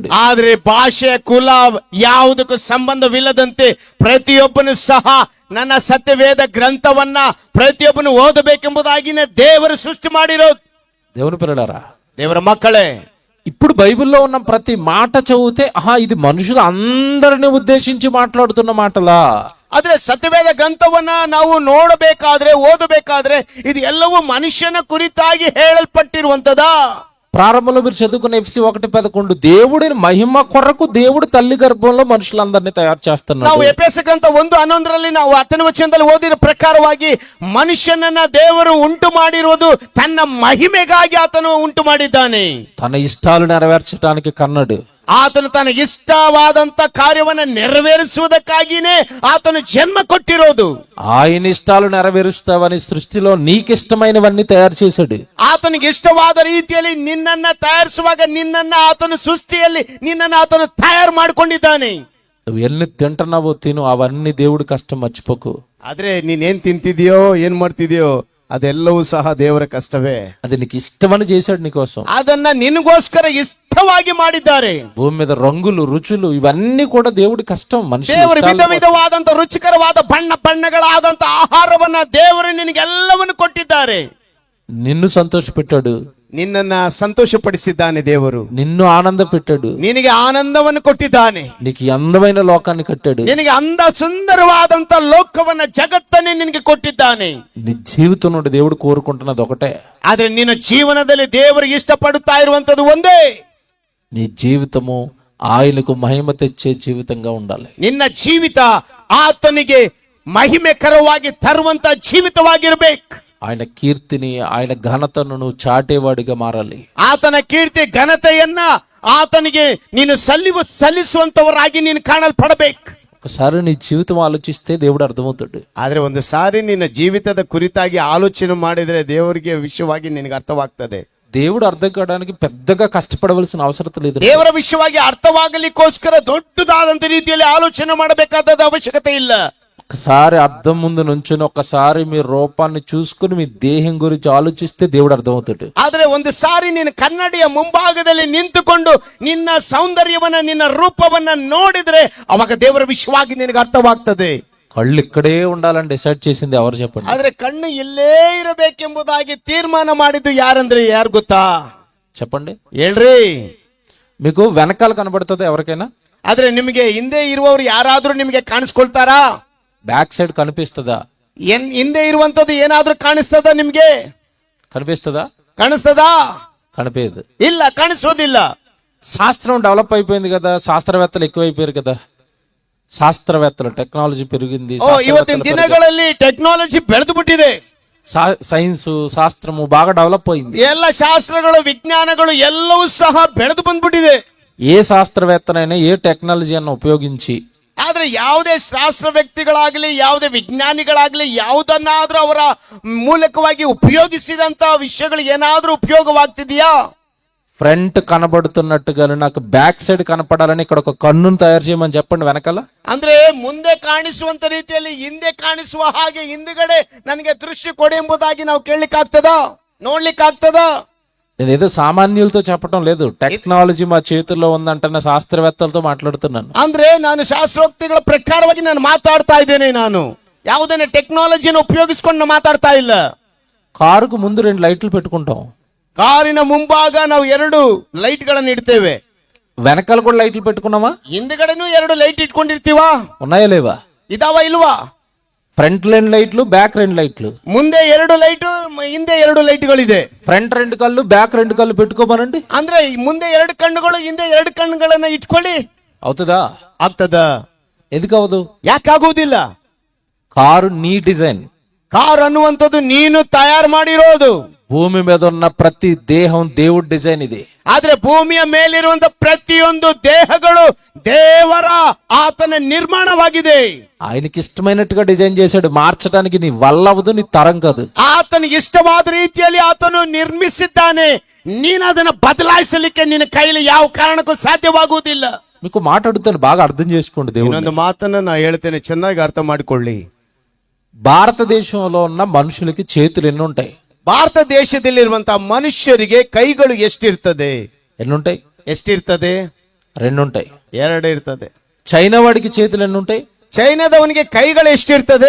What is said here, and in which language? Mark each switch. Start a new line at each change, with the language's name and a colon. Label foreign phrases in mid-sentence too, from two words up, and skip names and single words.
Kannada: ಆದ್ರೆ ಭಾಷೆ ಕುಲ ಯಾವುದಕ್ಕೂ ಸಂಬಂಧವಿಲ್ಲದಂತೆ ಪ್ರತಿಯೊಬ್ಬನು ಸಹ ನನ್ನ ಸತ್ಯವೇದ ಗ್ರಂಥವನ್ನ ಪ್ರತಿಯೊಬ್ಬನು ಓದಬೇಕೆಂಬುದಾಗಿನೇ ದೇವರು ಸೃಷ್ಟಿ ಮಾಡಿರೋದು.
Telugu: దేవుని పిల్లలారా,
Kannada: ದೇವರ ಮಕ್ಕಳೇ,
Telugu: ఇప్పుడు బైబిల్లో ఉన్న ప్రతి మాట చదివితే ఇది మనుషులు అందరిని ఉద్దేశించి మాట్లాడుతున్న మాటలా?
Kannada: ಆದ್ರೆ ಸತ್ಯವೇದ ಗ್ರಂಥವನ್ನ ನಾವು ನೋಡಬೇಕಾದ್ರೆ ಓದಬೇಕಾದ್ರೆ ಇದು ಎಲ್ಲವೂ ಮನುಷ್ಯನ ಕುರಿತಾಗಿ ಹೇಳಲ್ಪಟ್ಟಿರುವಂತದ.
Telugu: ప్రారంభంలో మీరు చదువుకున్న ఎఫ్సి 1:11 దేవుడిని మహిమ కొరకు దేవుడు తల్లి గర్భంలో మనుషులందరినీ తయారు చేస్తున్నాడు.
Kannada: ನಾವು ಎಫೆಸ ಗ್ರಂಥ 1:11 ನಾವು 10ನೇ ವಚನದಲ್ಲಿ ಓದಿದ ಪ್ರಕಾರವಾಗಿ ಮನುಷ್ಯನನ್ನ ದೇವರು ಉಂಟು ಮಾಡಿರುವುದು ತನ್ನ ಮಹಿಮೆಗಾಗಿ ಆತನು ಉಂಟು ಮಾಡಿದ್ದಾನೆ.
Telugu: తన ఇష్టాలు నెరవేర్చడానికి కన్నాడు.
Kannada: ಆತನು ತನ್ನ ಇಷ್ಟವಾದಂತ ಕಾರ್ಯವನ್ನ ನೆರವೇರಿಸುವುದಕ್ಕಾಗಿನೇ ಆತನು ಜನ್ಮ ಕೊಟ್ಟಿರೋದು.
Telugu: ఆయన ఇష్టాలు నెరవేరుస్తావని సృష్టిలో నీకిష్టమైనవన్నీ తయారు చేశాడు.
Kannada: ಆತನಿಗೆ ಇಷ್ಟವಾದ ರೀತಿಯಲ್ಲಿ ನಿನ್ನನ್ನ ತಯಾರಿಸುವಾಗ ನಿನ್ನನ್ನ ಆತನು ಸೃಷ್ಟಿಯಲ್ಲಿ ನಿನ್ನನ್ನ ಆತನು ತಯಾರು ಮಾಡಿಕೊಂಡಿದ್ದಾನೆ.
Telugu: నువ్వు ఎన్ని తింటున్నావో తిను, అవన్నీ దేవుడి కష్టం మర్చిపోకు.
Kannada: ಆದ್ರೆ ನೀನೇನ್ ತಿಂತಿದ್ಯೋ ಏನ್ ಮಾಡ್ತಿದ್ಯೋ ಅದೆಲ್ಲವೂ ಸಹ ದೇವರ ಕಷ್ಟವೇ.
Telugu: అది నీకు ఇష్టమని చేశాడు నీకోసం.
Kannada: ಅದನ್ನ ನಿನಗೋಸ್ಕರ ಇಷ್ಟವಾಗಿ ಮಾಡಿದ್ದಾರೆ.
Telugu: భూమి మీద రంగులు రుచులు ఇవన్నీ కూడా దేవుడి కష్టం. మనిషి
Kannada: ದೇವರು ವಿಧ ವಿಧವಾದಂತ ರುಚಿಕರವಾದ ಬಣ್ಣಗಳಾದಂತ ಆಹಾರವನ್ನ ದೇವರು ನಿನಗೆಲ್ಲವನ್ನು ಕೊಟ್ಟಿದ್ದಾರೆ.
Telugu: నిన్ను సంతోషపెట్టాడు,
Kannada: ನಿನ್ನನ್ನ ಸಂತೋಷಪಡಿಸಿದ್ದಾನೆ ದೇವರು.
Telugu: నిన్ను ఆనంద పెట్టాడు,
Kannada: ನಿನಗೆ ಆನಂದವನ್ನು ಕೊಟ್ಟಿದ್ದಾನೆ.
Telugu: నీకు ఈ అందమైన లోకాన్ని కట్టాడు,
Kannada: ನಿನಗೆ ಅಂದ ಸುಂದರವಾದಂತ ಲೋಕವನ್ನ ಜಗತ್ತನ್ನೇ ನಿನಗೆ ಕೊಟ್ಟಿದ್ದಾನೆ.
Telugu: నీ జీవితం నుండి దేవుడు కోరుకుంటున్నది ఒకటే.
Kannada: ಆದ್ರೆ ನಿನ್ನ ಜೀವನದಲ್ಲಿ ದೇವರಿಗೆ ಇಷ್ಟಪಡುತ್ತಾ ಇರುವಂತದ್ದು ಒಂದೇ,
Telugu: నీ జీవితము ఆయనకు మహిమ తెచ్చే జీవితంగా ఉండాలి.
Kannada: ನಿನ್ನ ಜೀವಿತ ಆತನಿಗೆ ಮಹಿಮೆಕರವಾಗಿ ತರುವಂತ ಜೀವಿತವಾಗಿರ್ಬೇಕು.
Telugu: ఆయన కీర్తిని ఆయన ఘనతను నువ్వు చాటేవాడిగా మారాలి.
Kannada: ಆತನ ಕೀರ್ತಿ ಘನತೆಯನ್ನ ಆತನಿಗೆ ನೀನು ಸಲ್ಲಿಸುವಂತವರಾಗಿ ನೀನು ಕಾಣಲ್ಪಡಬೇಕು.
Telugu: ఒకసారి నీ జీవితం ఆలోచిస్తే దేవుడు అర్థమవుతాడు.
Kannada: ಆದ್ರೆ ಒಂದು ಸಾರಿ ನಿನ್ನ ಜೀವಿತದ ಕುರಿತಾಗಿ ಆಲೋಚನೆ ಮಾಡಿದ್ರೆ ದೇವರಿಗೆ ವಿಷಯವಾಗಿ ನಿನಗೆ ಅರ್ಥವಾಗ್ತದೆ.
Telugu: దేవుడు అర్థం కావడానికి పెద్దగా కష్టపడవలసిన అవసరం లేదు.
Kannada: ದೇವರ ವಿಷಯವಾಗಿ ಅರ್ಥವಾಗಲಿಕ್ಕೋಸ್ಕರ ದೊಡ್ಡದಾದಂತ ರೀತಿಯಲ್ಲಿ ಆಲೋಚನೆ ಮಾಡಬೇಕಾದ ಅವಶ್ಯಕತೆ ಇಲ್ಲ.
Telugu: ఒకసారి అర్థం ముందు నుంచుని ఒక్కసారి మీ రూపాన్ని చూసుకుని మీ దేహం గురించి ఆలోచిస్తే దేవుడు అర్థమవుతాడు.
Kannada: ಆದ್ರೆ ಒಂದು ಸಾರಿ ನೀನು ಕನ್ನಡಿಯ ಮುಂಭಾಗದಲ್ಲಿ ನಿಂತುಕೊಂಡು ನಿನ್ನ ಸೌಂದರ್ಯವನ್ನ ನಿನ್ನ ರೂಪವನ್ನ ನೋಡಿದ್ರೆ ಅವಾಗ ದೇವರ ವಿಷಯವಾಗಿ ನಿನಗೆ ಅರ್ಥವಾಗ್ತದೆ.
Telugu: కళ్ళు ఇక్కడే ఉండాలని డిసైడ్ చేసింది ఎవరు చెప్పండి?
Kannada: ಆದ್ರೆ ಕಣ್ಣು ಇಲ್ಲೇ ಇರಬೇಕೆಂಬುದಾಗಿ ತೀರ್ಮಾನ ಮಾಡಿದ್ದು ಯಾರಂದ್ರೆ ಯಾರು ಗೊತ್ತಾ?
Telugu: చెప్పండి.
Kannada: ಹೇಳ್ರಿ.
Telugu: మీకు వెనకాల కనబడుతుంది ఎవరికైనా?
Kannada: ಆದ್ರೆ ನಿಮಗೆ ಹಿಂದೆ ಇರುವವರು ಯಾರಾದ್ರೂ ನಿಮಗೆ ಕಾಣಿಸ್ಕೊಳ್ತಾರಾ?
English: back side
Telugu: కనిపిస్తుందా?
Kannada: ಹಿಂದೆ ಇರುವಂತದ್ದು ಏನಾದ್ರೂ ಕಾಣಿಸ್ತದ ನಿಮ್ಗೆ?
Telugu: కనిపిస్తుందా?
Kannada: ಕಾಣಿಸ್ತದಾ?
Telugu: కనిపించదు.
Kannada: ಇಲ್ಲ, ಕಾಣಿಸೋದಿಲ್ಲ.
Telugu: శాస్త్రం డెవలప్ అయిపోయింది కదా, శాస్త్రవేత్తలు ఎక్కువైపోయారు కదా, శాస్త్రవేత్తలు టెక్నాలజీ పెరిగింది.
Kannada: ಇವತ್ತಿನ ದಿನಗಳಲ್ಲಿ ಟೆಕ್ನಾಲಜಿ ಬೆಳೆದು ಬಿಟ್ಟಿದೆ.
Telugu: సైన్స్ శాస్త్రము బాగా డెవలప్ అయింది.
Kannada: ಎಲ್ಲ ಶಾಸ್ತ್ರಗಳು ವಿಜ್ಞಾನಗಳು ಎಲ್ಲವೂ ಸಹ ಬೆಳೆದು ಬಂದ್ಬಿಟ್ಟಿದೆ.
Telugu: ఏ శాస్త్రవేత్తనైనా ఏ టెక్నాలజీ అన్న ఉపయోగించి,
Kannada: ಆದ್ರೆ ಯಾವುದೇ ಶಾಸ್ತ್ರ ವ್ಯಕ್ತಿಗಳಾಗ್ಲಿ ಯಾವುದೇ ವಿಜ್ಞಾನಿಗಳಾಗ್ಲಿ ಯಾವುದನ್ನಾದ್ರೂ ಅವರ ಮೂಲಕವಾಗಿ ಉಪಯೋಗಿಸಿದಂತ ವಿಷಯಗಳು ಏನಾದ್ರೂ ಉಪಯೋಗವಾಗ್ತಿದೆಯಾ?
Telugu: ఫ్రంట్ కనబడుతున్నట్టుగా నాకు
English: back side
Telugu: కనపడాలని ఇక్కడ ఒక కన్నును తయారు చేయమని చెప్పండి వెనకాల.
Kannada: ಅಂದ್ರೆ ಮುಂದೆ ಕಾಣಿಸುವಂತ ರೀತಿಯಲ್ಲಿ ಹಿಂದೆ ಕಾಣಿಸುವ ಹಾಗೆ ಹಿಂದುಗಡೆ ನನಗೆ ದೃಷ್ಟಿ ಕೊಡಿ ಎಂಬುದಾಗಿ ನಾವು ಕೇಳಲಿಕ್ಕಾಗ್ತದ? ನೋಡ್ಲಿಕ್ಕಾಗ್ತದ?
Telugu: నేను ఏదో సామాన్యులతో చెప్పడం లేదు, టెక్నాలజీ మా చేతుల్లో ఉందంటే శాస్త్రవేత్తలతో మాట్లాడుతున్నాను.
Kannada: ಅಂದ್ರೆ ನಾನು ಶಾಸ್ತ್ರೋಕ್ತಿಗಳ ಪ್ರಕಾರವಾಗಿ ನಾನು ಮಾತಾಡ್ತಾ ಇದ್ದೇನೆ. ನಾನು ಯಾವುದನ್ನ ಟೆಕ್ನಾಲಜಿನ ಉಪಯೋಗಿಸಿಕೊಂಡು ಮಾತಾಡ್ತಾ ಇಲ್ಲ.
Telugu: కారుకు ముందు 2 లైట్లు పెట్టుకుంటాం,
Kannada: ಕಾರಿನ ಮುಂಭಾಗ ನಾವು 2 ಲೈಟ್ ಗಳನ್ನ ಇಡ್ತೇವೆ.
Telugu: వెనకాల కూడా లైట్లు పెట్టుకున్నామా?
Kannada: ಹಿಂದ್ಗಡೆನೂ 2 ಲೈಟ್ ಇಟ್ಕೊಂಡಿರ್ತೀವ?
Telugu: ఉన్నాయా లేవా?
Kannada: ಇದಾವ ಇಲ್ವಾ?
Telugu: ఫ్రంట్ 2 లైట్లు, బ్యాక్ 2 లైట్లు.
Kannada: ಮುಂದೆ 2 ಲೈಟ್, ಹಿಂದೆ 2 ಲೈಟ್ಗಳಿದೆ.
Telugu: ఫ్రంట్ 2 కళ్ళు, బ్యాక్ 2 కళ్ళు పెట్టుకోమనండి.
Kannada: ಅಂದ್ರೆ ಮುಂದೆ 2 ಕಣ್ಣುಗಳು ಹಿಂದೆ 2 ಕಣ್ಣುಗಳನ್ನ ಇಟ್ಕೊಳ್ಳಿ.
Telugu: అవుతుందా?
Kannada: ಆಗ್ತದ?
Telugu: ఎందుకు అవదు?
Kannada: ಯಾಕಾಗುವುದಿಲ್ಲ?
Telugu: కారు నీ డిజైన్.
Kannada: ಕಾರ್ ಅನ್ನುವಂಥದ್ದು ನೀನು ತಯಾರು ಮಾಡಿರೋದು.
Telugu: భూమి మీద ఉన్న ప్రతి దేహం దేవుడి డిజైన్ ఇది.
Kannada: ಆದ್ರೆ ಭೂಮಿಯ ಮೇಲಿರುವಂತ ಪ್ರತಿಯೊಂದು ದೇಹಗಳು ದೇವರ ಆತನ ನಿರ್ಮಾಣವಾಗಿದೆ.
Telugu: ఆయనకి ఇష్టమైనట్టుగా డిజైన్ చేశాడు, మార్చడానికి నీ వల్ల అవదు, నీ తరం కాదు.
Kannada: ಆತನಿಗೆ ಇಷ್ಟವಾದ ರೀತಿಯಲ್ಲಿ ಆತನು ನಿರ್ಮಿಸಿದ್ದಾನೆ. ನೀನು ಅದನ್ನ ಬದಲಾಯಿಸಲಿಕ್ಕೆ ನಿನ್ನ ಕೈಲಿ ಯಾವ ಕಾರಣಕ್ಕೂ ಸಾಧ್ಯವಾಗುವುದಿಲ್ಲ.
Telugu: మీకు మాట్లాడుతాను, బాగా అర్థం చేసుకోండి. దేవుడు
Kannada: ಇನ್ನೊಂದು ಮಾತನ್ನ ನಾ ಹೇಳ್ತೇನೆ, ಚೆನ್ನಾಗಿ ಅರ್ಥ ಮಾಡಿಕೊಳ್ಳಿ.
Telugu: భారతదేశంలో ఉన్న మనుషులకి చేతులు ఎన్ని ఉంటాయి?
Kannada: ಭಾರತ ದೇಶದಲ್ಲಿರುವಂತಹ ಮನುಷ್ಯರಿಗೆ ಕೈಗಳು ಎಷ್ಟಿರ್ತದೆ?
Telugu: ఎన్నుంటాయి?
Kannada: ಎಷ್ಟಿರ್ತದೆ?
Telugu: 2 ఉంటాయి.
Kannada: 2 ಇರ್ತದೆ.
Telugu: చైనా వాడికి చేతులు ఎన్ని ఉంటాయి?
Kannada: ಚೈನಾದವನಿಗೆ ಕೈಗಳು ಎಷ್ಟಿರ್ತದೆ?